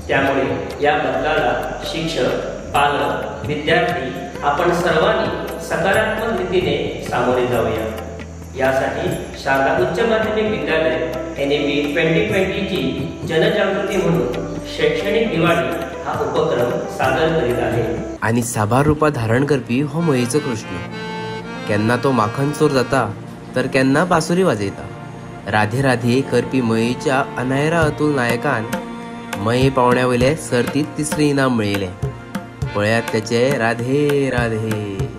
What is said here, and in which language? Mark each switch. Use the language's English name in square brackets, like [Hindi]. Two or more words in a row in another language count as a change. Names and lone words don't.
[Marathi] त्यामुळे या बदलाला शिक्षक, पालक, विद्यार्थी आपण सर्वांनी सकारात्मक रीतीने सामोरे जाऊया। यासाठी शारदा उच्च माध्यमिक विद्यालय NAP 2020 ची जनजागृती म्हणून शैक्षणिक दिवाळी हा उपक्रम सादर करीत आहे। [Konkani] आणि साबार रूपात धारण करपी हो मयेचो कृष्ण। केन्ना तो माखन चोर जाता तर केन्ना बासुरी वाजयता। राधे राधे करपी मयेच्या अनायरा अतुल नायकान मये पावण्यावयले सर्तीत 3रे इनाम मिळयले। पळयात त्याचे राधे राधे।